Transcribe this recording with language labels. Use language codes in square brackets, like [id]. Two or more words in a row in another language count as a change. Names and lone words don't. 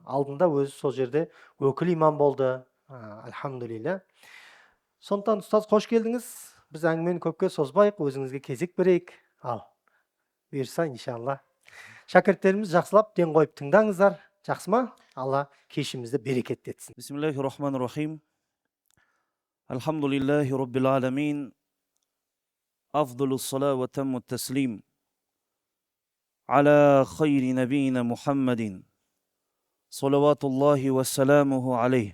[kk] Алдында өзі сол жерде өкіл имам болды. Альхамдулилля. Сондықтан ұстаз қош келдіңіз. Біз әңгімені көпке созбайық, өзіңізге кезек берейік. Ал, бұйырса иншалла. Шәкірттеріміз жақсылап ден қойып тыңдаңыздар. Жақсы ма? Алла кешімізді берекетті етсін. [ar] بسم الله الرحمن الرحيم. الحمد لله رب العالمين. أفضل الصلاة وأتم التسليم. على خير نبينا محمد. صلوات الله وسلامه عليه.